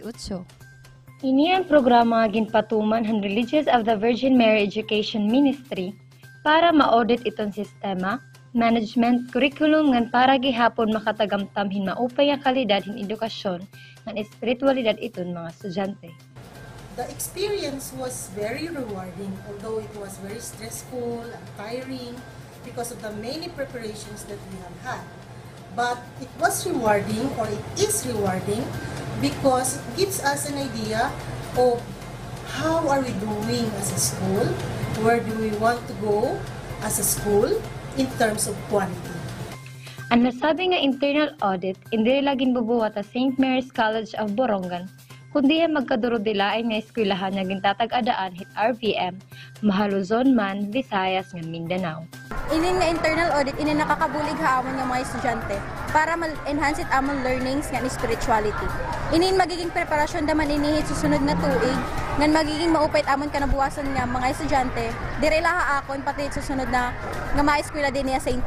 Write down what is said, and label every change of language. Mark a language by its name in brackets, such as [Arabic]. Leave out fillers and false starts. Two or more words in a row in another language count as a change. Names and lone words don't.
[Waray] Ini ang programa ginpatuman han Religious of the Virgin Mary Education Ministry para ma-audit itong sistema, management, curriculum ngan para gihapon makatagamtamhin maupay ang kalidad hin edukasyon ngan espiritualidad iton mga estudyante. [English] The experience was very rewarding, although it was very stressful and tiring because of the many preparations that we have had. But it was rewarding, or it is rewarding, because it gives us an idea of how are we doing as a school, where do we want to go as a school in terms of quality. [Waray] Ang nasabi nga [English] internal audit, [Waray] hindi laging bubuhat sa St. Mary's College of Borongan, kundi magkadurod-dilain nga eskwelahan nga gintatag-adaan hit RVM, Mahaluzon man, Visayas nga Mindanao. Inin nga [English] internal audit, [Waray] inin nakakabulig haamon nga mga estudyante para ma-enhance it among learnings nga ni spirituality. Inin magiging preparasyon daman inihit susunod na tuig, ngan magiging maupait amon kanabuwasan nga mga estudyante, dire laha akon pati susunod na nga mga eskwela din niya St.